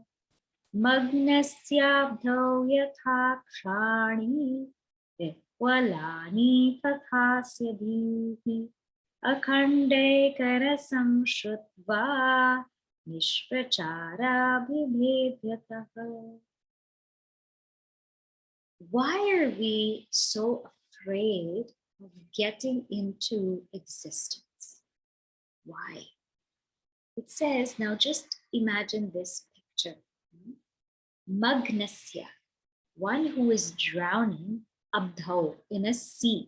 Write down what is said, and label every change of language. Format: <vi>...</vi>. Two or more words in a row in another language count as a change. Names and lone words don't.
<sa>Magnasyabdhau yatha kshani. Vihvalani tathasya dhihi. Akhandekarasam shrutva. Nishprachara bibhetyataha.</sa> <en>Why are we so afraid of getting into existence? Why? It says, now just imagine this picture. Magnasya, one who is drowning, abdhau, in a sea.</en>